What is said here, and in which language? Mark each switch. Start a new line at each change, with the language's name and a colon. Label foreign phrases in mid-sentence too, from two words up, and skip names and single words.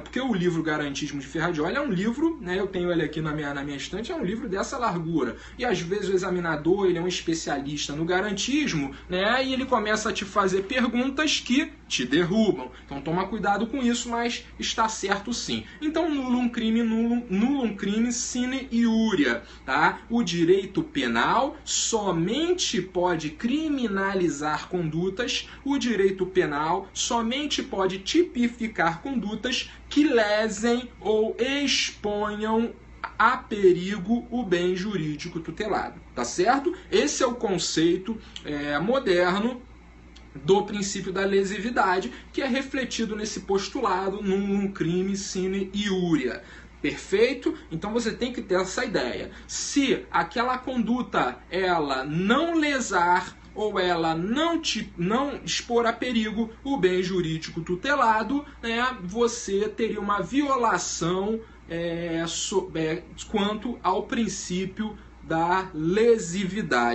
Portuguese: Porque o livro Garantismo de Ferrajoli é um livro, né? Eu tenho ele aqui na minha estante, é um livro dessa largura. E às vezes o examinador, ele é um especialista no garantismo, né? E ele começa a te fazer perguntas que te derrubam. Então toma cuidado com isso, mas está certo sim. Então
Latin: nullum crime sine iuria,
Portuguese: tá? O direito penal somente pode criminalizar condutas, o direito penal somente pode tipificar condutas que lesem ou exponham a perigo o bem jurídico tutelado, tá certo? Esse é o conceito moderno do princípio da lesividade, que é refletido nesse postulado
Latin: nullum crime sine iuria.
Portuguese: Perfeito? Então você tem que ter essa ideia. Se aquela conduta ela não lesar ou ela não expor a perigo o bem jurídico tutelado, né, você teria uma violação quanto ao princípio da lesividade.